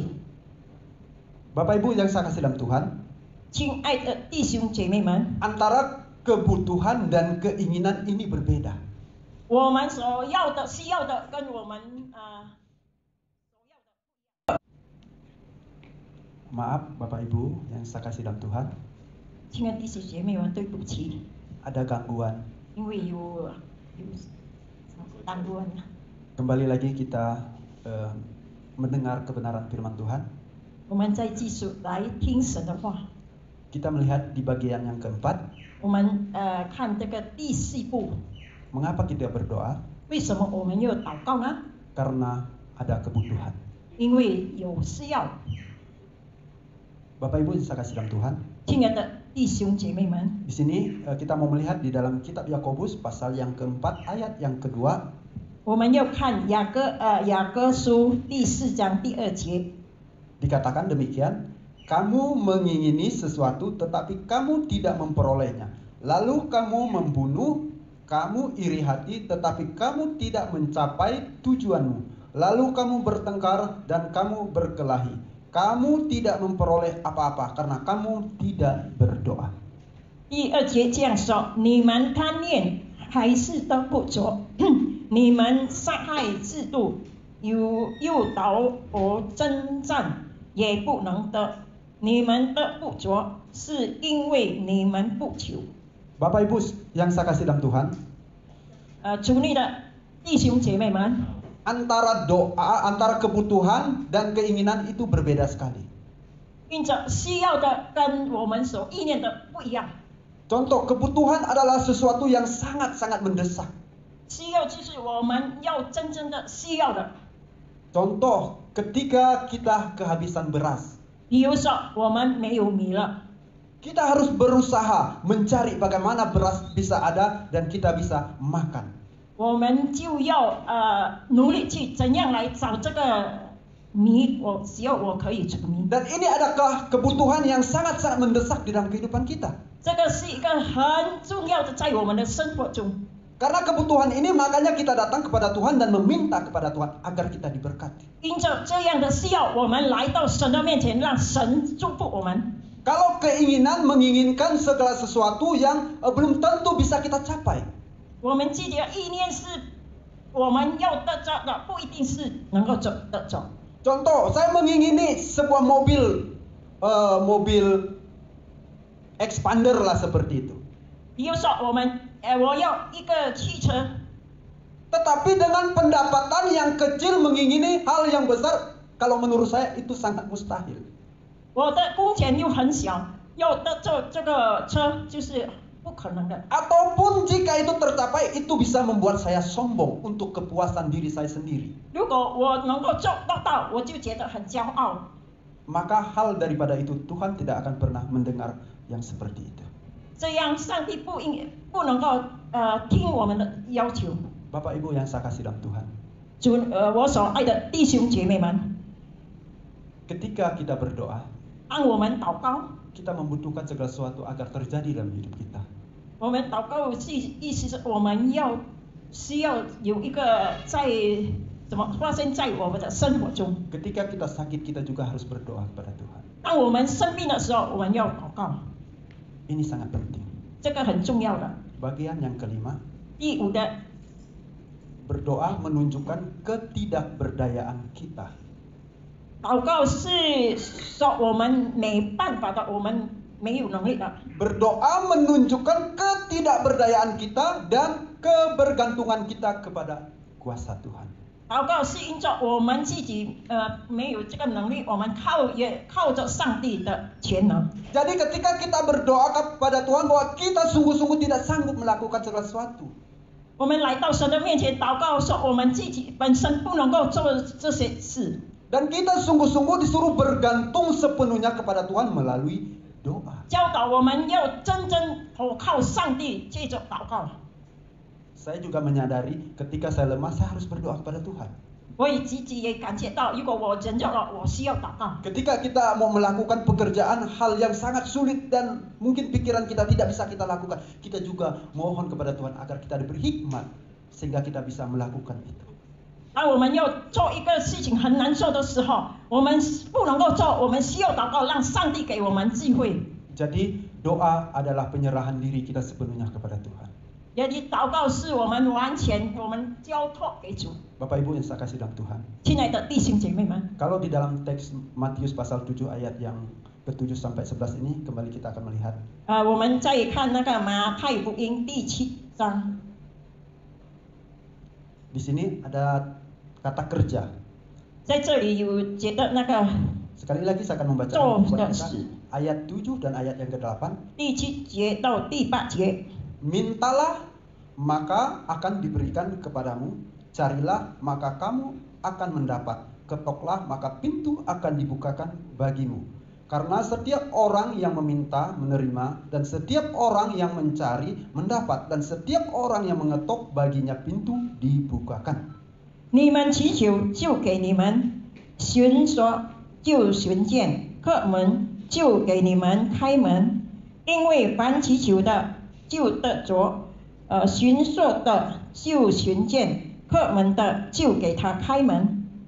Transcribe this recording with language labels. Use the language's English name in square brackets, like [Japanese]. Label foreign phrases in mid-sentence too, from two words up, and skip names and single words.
[Indonesian] Bapak Ibu yang saya kasih dalam Tuhan, [Chinese] 亲爱的弟兄姐妹们， [Indonesian] antara kebutuhan dan keinginan ini berbeda. [Chinese] 我们所要的、需要的，跟我们 [Indonesian] Maaf Bapak Ibu yang saya kasih dalam Tuhan, [Chinese] 亲爱的弟兄姐妹们，对不起， [Indonesian] ada gangguan. [Chinese] 因为有 gangguan。 [Indonesian] Kembali lagi kita mendengar kebenaran firman Tuhan. [Chinese] 我们再继续来听神的话。 [Indonesian] Kita melihat di bagian yang keempat, [Chinese] 我们看这个第4步， [Indonesian] mengapa kita berdoa? [Chinese] 为什么我们要祷告呢？ [Indonesian] Karena ada kebutuhan. [Chinese] 因为有需要。 [Indonesian] Bapak Ibu yang saya kasih dalam Tuhan, [Chinese] 亲爱的弟兄姐妹们， [Indonesian] di sini kita mau melihat di dalam kitab Yakobus pasal yang keempat ayat yang kedua. [Chinese] 我们要看雅各书第4章第2节。 [Indonesian] Dikatakan demikian, kamu mengingini sesuatu tetapi kamu tidak memperolehnya. Lalu kamu membunuh, kamu iri hati tetapi kamu tidak mencapai tujuanmu. Lalu kamu bertengkar dan kamu berkelahi. Kamu tidak memperoleh apa-apa karena kamu tidak berdoa. [Chinese] 第2节这样说：你们贪恋还是得不着，你们杀害嫉妒，又斗争战，也不能得。你们得不着，是因为你们不求。 [Indonesian] Bapak Ibu yang saya kasih dalam Tuhan, [Chinese] 主内的弟兄姐妹们， [Indonesian] antara doa, antara kebutuhan dan keinginan itu berbeda sekali. [Chinese] 因着需要的跟我们所意念的不一样。 [Indonesian] Contoh, kebutuhan adalah sesuatu yang sangat-sangat mendesak. [Chinese] 需要就是我们要真正的需要的。 [Indonesian] Contoh, ketika kita kehabisan beras, [Chinese] 比如说，我们没有米了， [Indonesian] kita harus berusaha mencari bagaimana beras bisa ada dan kita bisa makan. [Chinese] 我们就要努力去怎样来找这个米，只要我可以煮米。 [Indonesian] Dan ini adalah kebutuhan yang sangat-sangat mendesak di dalam kehidupan kita. [Chinese] 这个是一个很重要的，在我们的生活中。 [Indonesian] Karena kebutuhan ini makanya kita datang kepada Tuhan dan meminta kepada Tuhan agar kita diberkati. [Chinese] 因着这样的需要，我们来到神的面前，让神祝福我们。 [Indonesian] Kalau keinginan menginginkan segala sesuatu yang belum tentu bisa kita capai. [Chinese] 我们自己的意念是我们要得着的，不一定是能够得着。 [Indonesian] Contoh, saya mengingini sebuah mobil expander lah seperti itu. [Chinese] 比如说，我要一个汽车， [Indonesian] Tetapi dengan pendapatan yang kecil mengingini hal yang besar, kalau menurut saya itu sangat mustahil. [Chinese] 我的工钱又很小，要得着这个车就是不可能的。 [Indonesian] Ataupun jika itu tercapai, itu bisa membuat saya sombong untuk kepuasan diri saya sendiri. [Chinese] 如果我能够做得到，我就觉得很骄傲。 [Indonesian] Maka hal daripada itu Tuhan tidak akan pernah mendengar yang seperti itu. [Chinese] 这样上帝不能够听我们的要求。 [Indonesian] Bapak Ibu yang saya kasih dalam Tuhan, [Chinese] 我所爱的弟兄姐妹们， [Indonesian] ketika kita berdoa, [Chinese] 当我们祷告， [Indonesian] kita membutuhkan segala sesuatu agar terjadi dalam hidup kita. [Chinese] 我们祷告意思是我们需要有一个怎么发生在我们的生活中。 [Indonesian] Ketika kita sakit, kita juga harus berdoa kepada Tuhan. [Chinese] 当我们生病的时候，我们要祷告， [Indonesian] Ini sangat penting. [Chinese] 这个很重要的。 [Indonesian] Bagian yang kelima, [Chinese] 第五的， [Indonesian] berdoa menunjukkan ketidakberdayaan kita. [Chinese] 祷告是说我们没办法的，我们没有能力的。 [Indonesian] Berdoa menunjukkan ketidakberdayaan kita dan kebergantungan kita kepada kuasa Tuhan. [Chinese] 祷告是因着我们自己没有这个能力，我们也靠着上帝的全能。 [Indonesian] Jadi ketika kita berdoa kepada Tuhan bahwa kita sungguh-sungguh tidak sanggup melakukan segala sesuatu, [Chinese] 我们来到神的面前祷告，说我们自己本身不能够做这些事， [Indonesian] dan kita sungguh-sungguh disuruh bergantung sepenuhnya kepada Tuhan melalui doa. [Chinese] 教导我们要真正投靠上帝，借着祷告。 [Indonesian] Saya juga menyadari ketika saya lemah, saya harus berdoa kepada Tuhan. [Chinese] 我自己也感觉到，如果我人弱了，我需要祷告。 [Indonesian] Ketika kita mau melakukan pekerjaan hal yang sangat sulit dan mungkin pikiran kita tidak bisa kita lakukan, kita juga mohon kepada Tuhan agar kita diberi hikmat sehingga kita bisa melakukan itu. [Chinese] 当我们要做一个事情很难做的时候，我们不能够做，我们需要祷告，让上帝给我们智慧。 [Indonesian] Jadi doa adalah penyerahan diri kita sepenuhnya kepada Tuhan. [Chinese] 也就是祷告是我们完全我们交托给主。 [Indonesian] Bapak Ibu yang saya kasih dalam Tuhan. [Chinese] 亲爱的弟兄姐妹们， [Indonesian] Kalau di dalam teks Matius pasal 7 ayat yang ke-7 sampai 11 ini kembali kita akan melihat [Chinese] 我们再看那个马太福音第7章， [Indonesian] di sini ada kata kerja. [Chinese] 在这里有觉得那个 [Indonesian] Sekali lagi saya akan membaca buat kita ayat 7 dan ayat yang ke-8. [Chinese] 第7节到第8节。 [Indonesian] Mintalah maka akan diberikan kepadamu, carilah maka kamu akan mendapat, ketoklah maka pintu akan dibukakan bagimu. Karena setiap orang yang meminta menerima, dan setiap orang yang mencari mendapat, dan setiap orang yang mengetok baginya pintu dibukakan. [Chinese] 你们祈求，就给你们；寻索，就寻见；叩门，就给你们开门。因为凡祈求的，就得着；寻索的，就寻见；叩门的，就给他开门。